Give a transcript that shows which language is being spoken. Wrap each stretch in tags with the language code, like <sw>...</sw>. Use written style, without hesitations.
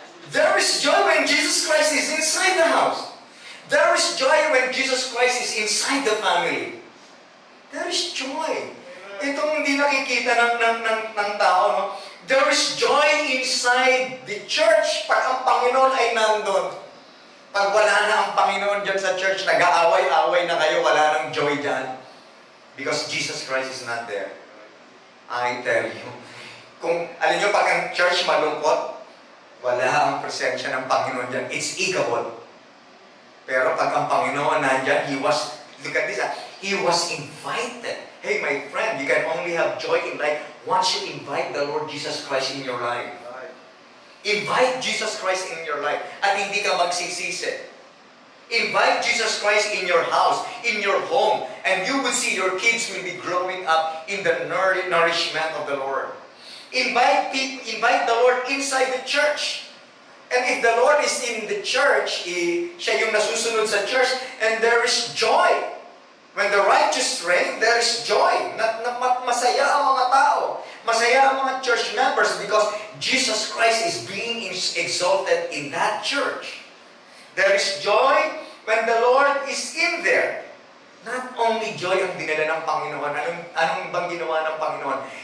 <en>There is joy when Jesus Christ is inside the house. There is joy when Jesus Christ is inside the family. There is joy.</en> <tl>Itong hindi nakikita ng tao, no?</tl> <en>There is joy inside the church</en> <tl>pag ang Panginoon ay nandun. Pag wala na ang Panginoon dyan sa church, nag-aaway-away na kayo, wala nang joy dyan.</tl> <en>Because Jesus Christ is not there. I tell you.</en> <tl>Kung, alam nyo, pag ang church malungkot, wala ang presensya ng Panginoon dyan.</tl> <en>It's ikabod.</en> <tl>Pero pag ang Panginoon nandyan,</tl> <en>look at this, He was invited. Hey, my friend, you can only have joy in life once you invite the Lord Jesus Christ in your life. Invite Jesus Christ in your life</en> <tl>at hindi ka magsisisi.</tl> <en>Invite Jesus Christ in your house, in your home, and you will see your kids will be growing up in the nourishment of the Lord. Invite the Lord inside the church. And if the Lord is in the church,</en> <tl>siya yung nasusunod sa church,</tl> <en>and there is joy. When the righteous reign, there is joy.</en> <tl>Masaya ang mga tao. Masaya ang mga church members</tl> <en>because Jesus Christ is being exalted in that church. There is joy when the Lord is in there. Not only joy</en> <tl>ang dinala ng Panginoon. Anong bang ginawa ng Panginoon?</tl>